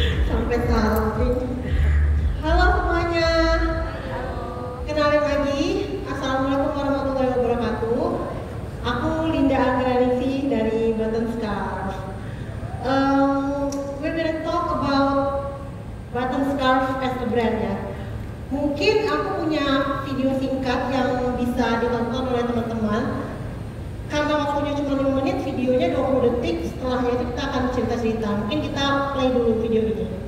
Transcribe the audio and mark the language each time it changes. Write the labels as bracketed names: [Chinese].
[Indonesian] Sampai salting. Halo semuanya. Kenalin lagi. [Arabic] Assalamualaikum warahmatullahi wabarakatuh. [Indonesian] Aku Linda Anggraningsih dari Button Scarf. [English] We're gonna talk about Button Scarf as a brand ya. [Indonesian] Mungkin aku punya video singkat yang bisa ditonton oleh teman-teman. Karena waktunya cuma 5 menit, videonya 20 detik. Setelahnya itu kita akan cerita-cerita. Mungkin kita play dulu video ini.